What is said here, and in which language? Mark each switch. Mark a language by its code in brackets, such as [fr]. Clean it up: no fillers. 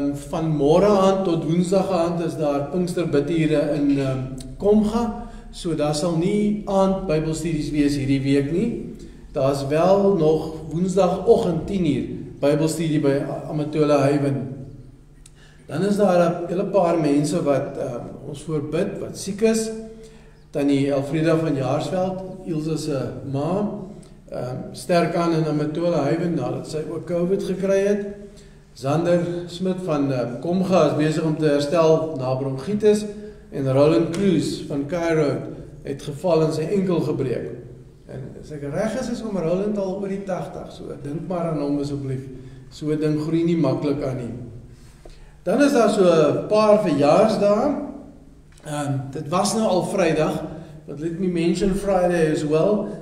[af] Van môre aan tot woensdag aand is daar Pinksterbidure in Komga. So daar sal nie aand Bybelstudies wees hierdie week nie. Daar's wel nog woensdagoggend 10:00 Bybelstudie by Amatola Haven. Dan is daar 'n hele paar mense wat ons voorbid, wat siek is. Tannie Elfrida van Jaarsveld, Ilse se ma, sterk aan in Amatola Haven nadat sy ook COVID gekry het. Zander Smit van Komga is besig om te herstel na bronchitis. En Roland Cruz van Cairo het geval en sy enkel gebreek. En as ek reg is om Roland al oor die 80, so dink maar aan hom asseblief. So 'n ding groei nie maklik aan nie. Dan is daar so 'n paar verjaarsdae. Dit was nou al Vrydag, [en] but let me mention Friday as well.